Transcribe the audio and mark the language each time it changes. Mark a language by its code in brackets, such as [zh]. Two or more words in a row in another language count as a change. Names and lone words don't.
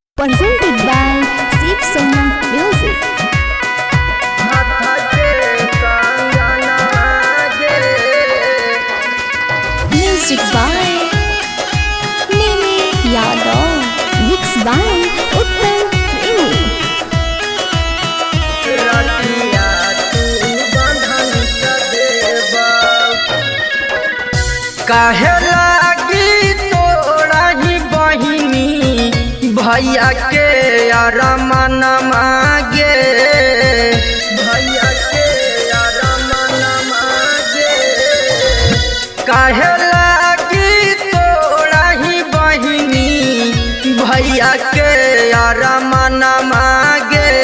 [en] Presented by Sip Sona Music. Music by Nimi Yadav. Mixed by Uttam Premi. [bho] काहे लागी तोड़ा ही बहिनी भैया के अरमान मागे भैया के अरमान मागे काहे लागी तोड़ा ही बहिनी भैया के अरमान मागे